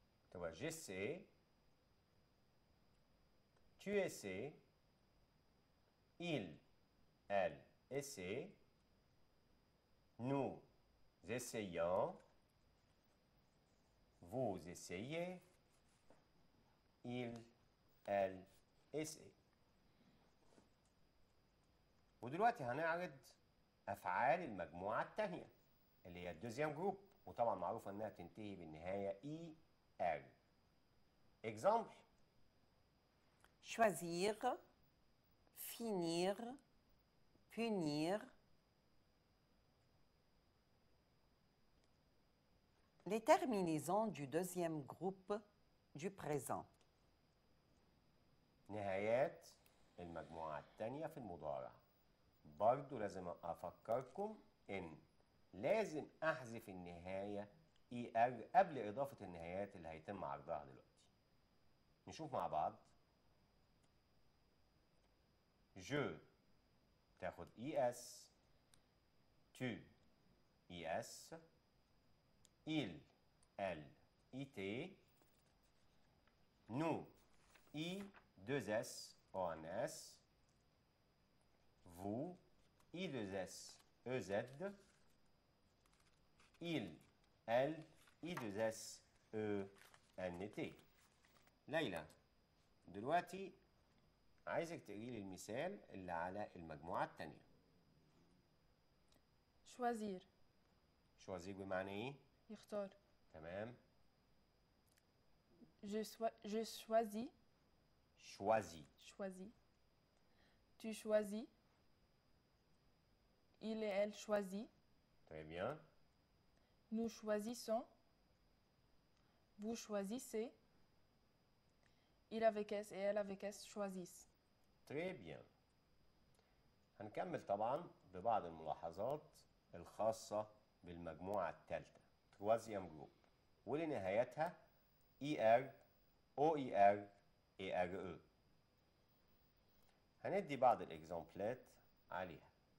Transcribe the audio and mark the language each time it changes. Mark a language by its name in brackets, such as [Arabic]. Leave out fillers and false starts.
[Arabic] تبقى [French] j'essaie, tu essaies, il, elle essaie, nous essayons, vous essayez, il, elle essaie. [Arabic] ودلوقتي هنعرض أفعال المجموعة الثانية اللي هي الدوزيام جروب، وطبعا معروفة إنها تنتهي بالنهاية إي آر. [French] Exemple choisir, finir, punir. Les terminaisons du deuxième groupe du présent. [Arabic] نهايات المجموعة الثانية في المضارع. برضو لازم أفكركم إن لازم أحذف النهاية إي آر قبل إضافة النهايات اللي هيتم عرضها دلوقتي. نشوف مع بعض. je تاخد إي إس، tu إي إس، il elle إي تي، [French] nous I 2S ONS, vous I2S EZ, il, elle I2S ENT. [Arabic] ليلى دلوقتي عايزك تقري لي المثال اللي على المجموعة التانية. [French] Choisir. [Arabic] شوازيك بمعنى ايه؟ يختار. تمام. [French] Je choisis. choisis. Choisis. Tu choisis. Il et elle choisit. Très bien. Nous choisissons. Vous choisissez. Il avec S et elle avec S choisissent. Très bien. [Arabic] هنكمل طبعا ببعض الملاحظات الخاصة بالمجموعة الثالثة [French] troisième group [Arabic] واللي نهايتها ER OER ERE. هندي بعض الإكزامبلات عليها.